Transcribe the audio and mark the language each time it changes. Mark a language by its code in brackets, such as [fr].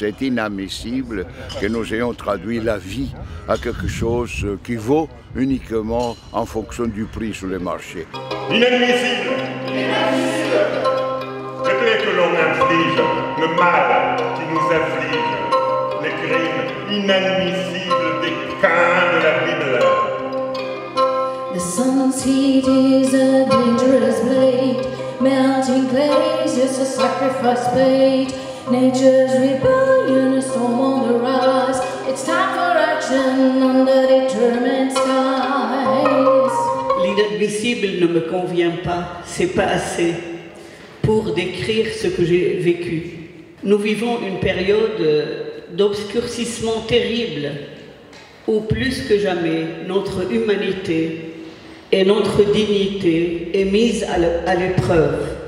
[fr] C'est inadmissible que nous ayons traduit la vie à quelque chose qui vaut uniquement en fonction du prix sur les marchés. Inadmissible. Inadmissible. Le fait que l'on inflige, le mal qui nous afflige, les crimes inadmissibles des Caïns de la Bible. [en] The sun's heat is a dangerous blade, melting glaze is a sacrifice paid. Nature's rebellion, a storm on the rise. It's time for action under determined skies. [fr] L'inadmissible ne me convient pas, c'est pas assez pour décrire ce que j'ai vécu. Nous vivons une période d'obscurcissement terrible où plus que jamais notre humanité et notre dignité est mise à l'épreuve.